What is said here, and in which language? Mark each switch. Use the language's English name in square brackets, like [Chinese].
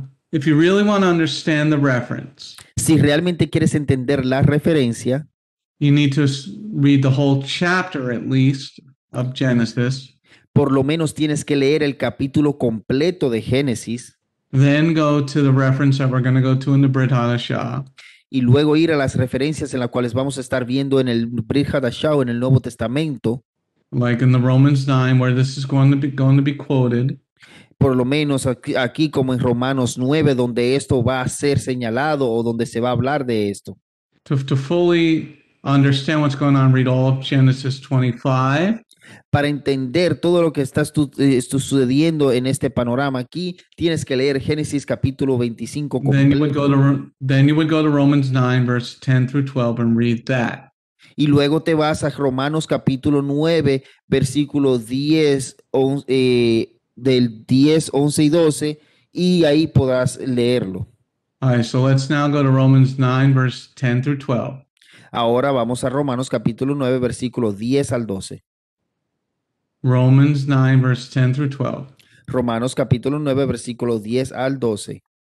[English] If you really want to understand the reference, [Spanish] Si realmente quieres entender la referencia, [English] you need to read the whole chapter at least of Genesis, [Spanish] por lo menos tienes que leer el capítulo completo de Génesis [English] then go to the reference that we're going to go to in the Brit Hadashah, [Spanish] y luego ir a las referencias en las cuales vamos a estar viendo en el Brit Hadashah o en el Nuevo Testamento, [English] like in the Romans 9, where this is going to be quoted. [Spanish] por lo menos aquí como en Romanos 9, donde esto va a ser señalado o donde se va a hablar de esto. [English] To fully understand what's going on, read all of Genesis 25. [Spanish] Para entender todo lo que está sucediendo en este panorama aquí, tienes que leer Génesis capítulo 25 [English] Then you would [Spanish] completo. [English] go to Romans 9, verse 10 through 12 and read that. [Spanish] Y luego te vas a Romanos capítulo 9, versículos 10, del 10, 11 y 12, y ahí podrás leerlo. [English] All right, so let's now go to Romans 9, verse 10 through 12. [Spanish] Ahora vamos a Romanos capítulo 9, versículos 10 al 12. [English] Romans 9, verse 10 through 12. [Spanish] Romanos capítulo 9, versículos 10 al 12.